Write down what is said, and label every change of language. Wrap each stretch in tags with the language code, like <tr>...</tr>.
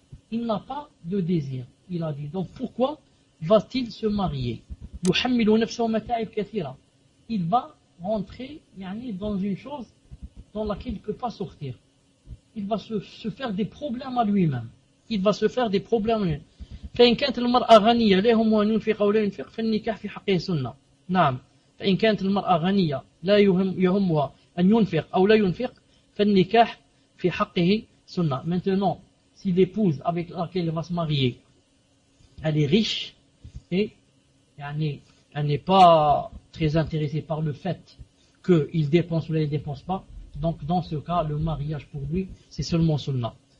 <fr>Il n'a pas de désir. Il a dit. Donc pourquoi va-t-il se marier?</fr> <ar>Yuhammilu nafsahu mata'ib kathira.</ar> <fr>Il va rentrer, yani, dans une chose dans laquelle il ne peut pas sortir. Il va se faire des problèmes à lui-même. Il va se faire des problèmes à lui-même.</fr> <ar>فإن كانت المرأة غنية لهم أن ينفق أو لا ينفق فالنكاح في حقه سنة. نعم. فإن كانت المرأة غنية لا يهمها أن ينفق أو لا ينفق فالنكاح في حقه سنة.</ar> <fr>Maintenant, si l'épouse avec laquelle elle va se marier, elle est riche et yani, elle n'est pas très intéressée par le fait qu'il dépense ou elle ne dépense pas, donc dans ce cas, le mariage pour lui, c'est seulement sunna.</fr>